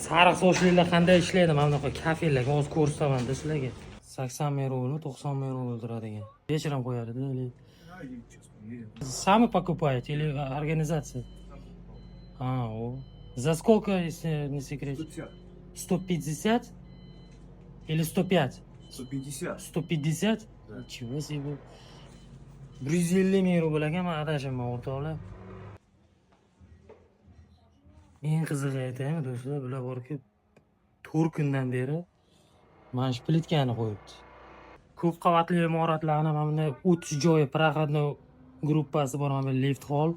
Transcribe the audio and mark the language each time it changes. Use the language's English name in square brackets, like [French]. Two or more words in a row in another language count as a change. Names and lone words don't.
[Uzbek] Sariq sochlilar qanday ishlaydi? Mana bunaqa kafellarga hozir ko'rsataman-da sizlarga. 80 ming rubl, 90 ming rubl turadigan. Вечером qo'yadi-da. [Russian] Сами покупаете или организация? О. За сколько, если не секрет? 150. 150? Или 105? 150. 150? Да. Nичего себе. [Uzbek] 150 ming rubl ekan, adashimman o'rtoqlar. Eng qizig'i aytaymi do'stlar, bular borki 4 kundan beri mana shu plitkani qo'yibdi. Ko'p qavatli imoratlarni mana bunday o'tish joyi, [Russian] проходной группаsi [Uzbek] bor, mana bu [English] lift hall.